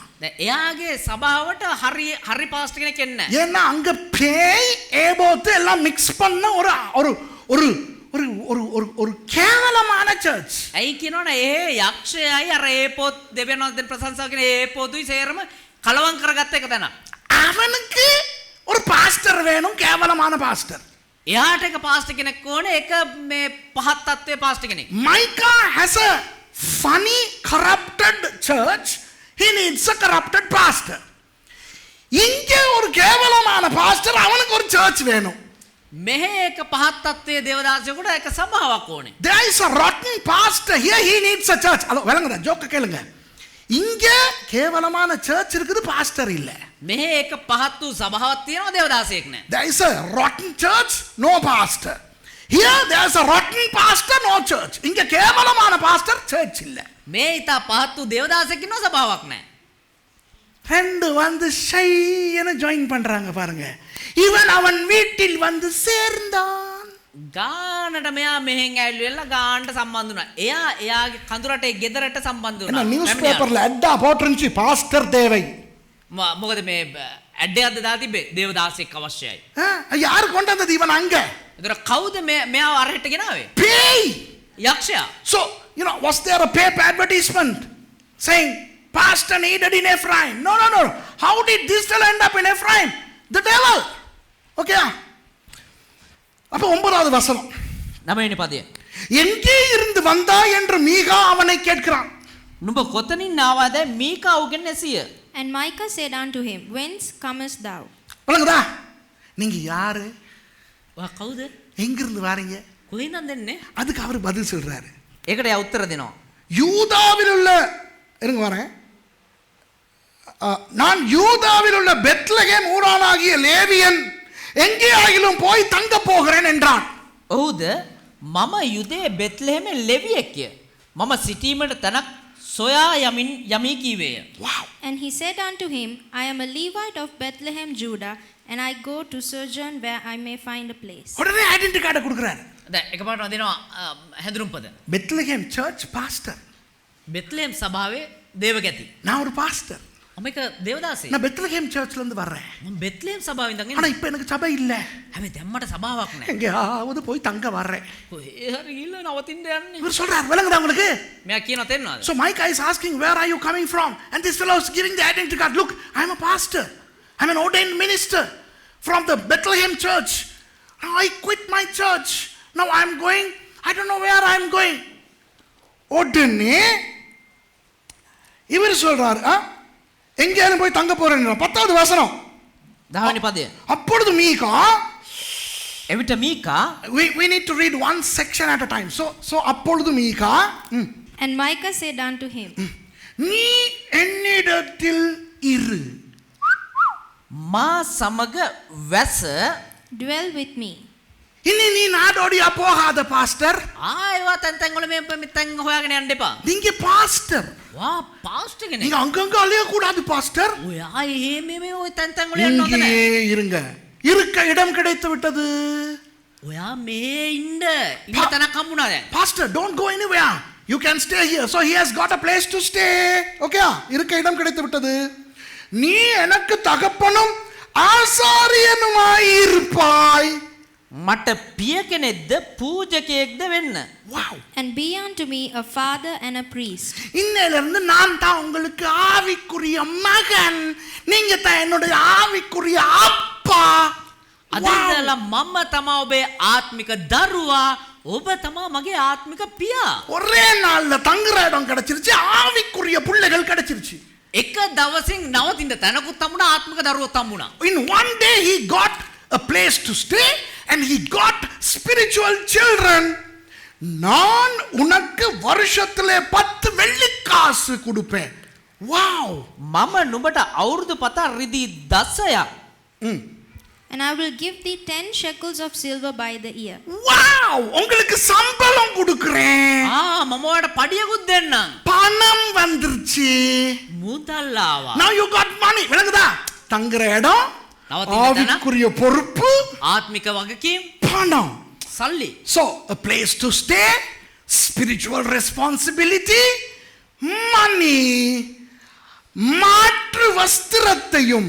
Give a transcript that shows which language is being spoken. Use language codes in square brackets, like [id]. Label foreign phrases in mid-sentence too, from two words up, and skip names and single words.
[si] දැන් එයාගේ සභාවට හරි පාස්ටර් කෙනෙක් එන්නේ නැහැ. [ta] ஏன்னா அங்க பேய் ஏபோத்து எல்லாம் மிக்ஸ் பண்ண ஒரு ஒரு ஒரு ஒரு ஒரு ஒரு ஒரு கேவலமான சர்ச். [si] ඇයි කියනවනේ ඒ යක්ෂයයි අර ඒපොත් දෙවියන්වහන්සේ ප්‍රශංසා කරන ඒපොතුයි සේරම කලවම් කරගත්ත එක තැන. [ta] அவனுக்கு ஒரு பாஸ்டர் வேணும், கேவலமான பாஸ்டர். [si] එයාට එක පාස්ටර් කෙනෙක් ඕනේ, එක මේ පහත් තත්ත්වයේ පාස්ටර් කෙනෙක්. [en] Micah has a funny corrupted church. He needs a corrupted pastor. [ta] இங்க ஒரு கேவலமான பாஸ்டர், அவனுக்கு ஒரு சர்ச் வேணும். [si] මෙහෙ එක පහත් තත්ත්වයේ දේවදාසයෙකුට එක සභාවක් ඕනේ. [en] There is a rotten pastor here, he needs a church. [ta] ஹலோ விளங்குதா? ஜோக்க கேளுங்க. இங்க கேவலமான சர்ச் இருக்குது, பாஸ்டர் இல்ல. [si] මෙහෙ එක පහත් වූ සභාවක් තියෙනවා, දේවදාසයෙක් නැහැ. [en] There is a rotten church, no pastor. Here there is a rotten pastor, no church. [ta] இங்க கேவலமான பாஸ்டர், சர்ச் இல்ல. [si] මේ ඊට පහත් වූ දේවදාසයෙක් ඉන්නවා, සභාවක් නැහැ. [ta] ரெண்டு வந்து ஷையன ஜாயின் பண்றாங்க பாருங்க. இவன் அவன் வீட்டில் வந்து சேர்ந்தான். [si] ගානට මෙයා මෙහෙන් ඇවිල්ලා ගානට සම්බන්ධ වුණා. එයාගේ කඳුරට ගෙදරට සම්බන්ධ [ta] என்ன [si] වුණා. [en] news paperல [ta] அட்டா போட்டுருந்துச்சு, பாஸ்டர் தேவை. [si] මොකද මේ ඇඩ් එකක්ද දාලා තිබ්බේ දේවදාසෙක් අවශ්‍යයි. [ta] யாரு கொண்டு வந்தது இவன் அங்க? [si] ඒතර කවුද මෙයාව අරහෙට ගෙනාවේ? [ta] பேய். [si] යක්ෂයා. [en] So, you know, was there a paper advertisement saying pastor needed in Ephraim? No. How did this fellow end up in Ephraim? The devil. [ta] Okay. அப்ப 9வது வசனம். [si] 9වෙනි පදය. [ta] எங்கே இருந்து வந்தா என்று மீகா அவனை கேட்கிறான். [si] නුඹ කොතනින් ආවද? මීකා උගෙන් ඇසිය. [en] And Micah said unto him, Whence comest thou? [ta] விளங்குதா? நீங்க யாரு? [si] ඔයා කවුද? [ta] எங்க இருந்து வாரீங்க? [si] කොහෙන්ද දෙන්නේ? [ta] அதுக்கு அவர் பதில் சொல்றாரு. [si] ඒකට එයා උත්තර දෙනවා. [ta] யூதாவில் உள்ள இருங்க வரேன். நான் யூதாவில் உள்ள பெத்லகேம் ஊரானாகிய லேவியன் எங்கே ஆகிலும் போய் தங்க போகிறேன் என்றான். [si] ඔහුද මම යුදේ බෙත්ලෙහෙමේ ලෙවියෙක්ය. මම සිටීමට තැනක් සොයා යමි කීවේය. [en] Wow. And he said unto him, I am a Levite of Bethlehem, Judah, and I go to sojourn where I may find a place. [ta] உடனே [en] identity cardை [ta] கொடுக்குறாரு. [si] දැන් එකපාරටම දෙනවා හැඳුනුම්පත. [ta] பெத்லகேம் [en] church pastor. [si] බෙත්ලෙහෙම් සභාවේ දේවගති. [ta] நான் ஒரு பாஸ்டர். [si] මේක දේවදාසේ. [ta] நான் பெத்லகேம் சர்ச்ல இருந்து வர்றேன். [si] මම බෙත්ලේම් සභාවෙන් ඉඳන් [ta] ஆனா [si] එන්නේ. [ta] இப்ப எனக்கு சபை இல்ல. [si] හැබැයි දැන් මට සභාවක් නැහැ. [ta] எங்கேயாவது போய் தங்க வர்றேன். [si] කොහේ හරි ගිහිල්ලා නවතින්න යන්නේ. [ta] இவர் சொல்றார், விளங்குதா உங்களுக்கு? [si] මෙයා කියනවා තේරෙනවද? [en] So Micah is asking, where are you coming from? And this fellow is giving the identity card. Look, I'm a pastor. I'm an ordained minister from the Bethlehem church. Now I quit my church. Now I'm going, I don't know where I'm going. [ta] உடனே இவர் சொல்றார், எங்கேயாவது போய் தங்க போறேன். 10வது வசனம். [si] 10 පදය. [ta] அப்பொழுது மீகா, [si] එවිට මීකා [en] we need to read one section at a time. [ta] So அப்பொழுது மீகா, [en] And Micah said unto him, [ta] நீ என்னிடத்தில் இரு. [si] මා සමග වැස [en] Dwell with me. [ta] இனி நீ நாடோடியா போகாத பாஸ்டர். [si] ආයවා තැන් වල මේ තැන් හොයාගෙන යන්න එපා. [ta] நீங்க பாஸ்டர். [si] වා පාස්ටර් කෙනෙක්. [ta] நீங்க அங்கங்க அலைய கூடாது பாஸ்டர். [si] ඔයා මේ ඔය තැන් වල යන්න ඕනේ නැහැ. [ta] இங்கேயே இருங்க. இருக்க இடம் கிடைத்து விட்டது. [si] ඔයා මේ ඉන්න තැනක් හම්බුණා දැන්. [ta] பாஸ்டர், [en] don't go anywhere. You can stay here. So he has got a place to stay. [ta] Okay? இருக்க இடம் கிடைத்து விட்டது. நீ எனக்கு தகப்பனும் ஆசாரியனுமாய் இருப்பாய். [si] මට පිය කෙනෙක්ද පූජකයෙක්ද වෙන්න. [en] Wow. And be unto me a father and a priest. [ta] இன்னையிலிருந்து நான் தான் உங்களுக்கு ஆவிக்குரிய மகன், நீங்க தான் என்னுடைய ஆவிக்குரிய அப்பா. [si] අදදලා මම තමා ඔබේ ආත්මික දරුවා, ඔබ තමා මගේ ආත්මික පියා. [ta] ஒரே நாள்ல தங்குற இடம் கிடைச்சிருச்சு, ஆவிக்குரிய பிள்ளைகள் கிடைச்சிருச்சு. [si] එක දවසින් නවතින්න තැනකුත් හම්බුණා, ආත්මික දරුවොත් හම්බුණා. [en] In one day he got a place to stay and he got spiritual children. [ta] நான் உனக்கு வருஷத்திலே 10 வெள்ளிக்காசு கொடுப்பேன். [en] Wow. [si] මම නුඹට අවුරුදු 7 රිදී 10ක්. [en] And I will give thee 10 shekels of silver by the year. [ta] Wow. உங்களுக்கு சம்பளம் கொடுக்கிறேன். [si] මම ඔයාලට පඩියකුත් දෙන්නම්. [ta] பணம் வந்துருச்சு. [si] මුදල් ආවා. [en] Now you got money. [ta] விளங்குதா? தங்குற இடம், ஆவிக்குரிய பொறுப்பு, [si] ආත්මික වගකීම්, [ta] பணம். [si] සල්ලි. [en] So, a place to stay, spiritual responsibility, money, [ta] மாற்று வஸ்திரத்தையும்,